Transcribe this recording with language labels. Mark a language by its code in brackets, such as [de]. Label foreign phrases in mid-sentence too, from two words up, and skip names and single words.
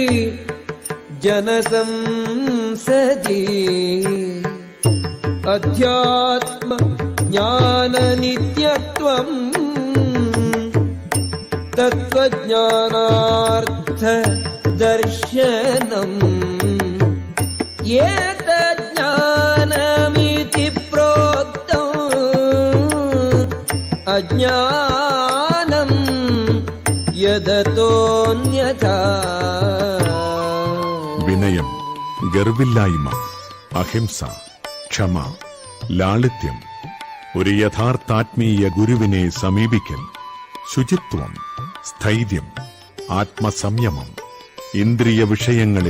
[sa] जनसंसदि अध्यात्म ज्ञाननित्यत्वम् तत्त्वज्ञानार्थ दर्शनम् एतज्ज्ञानमिति प्रोक्तम् अज्ञानम् यदतोऽन्यथा [ml] വിനയം, ഗർവില്ലായ്മ, അഹിംസ, ക്ഷമ, ലാളിത്യം, ഒരു യഥാർത്ഥാത്മീയ ഗുരുവിനെ സമീപിക്കൽ, ശുചിത്വം, സ്ഥൈര്യം, ആത്മസംയമം, ഇന്ദ്രിയ വിഷയങ്ങളിൽ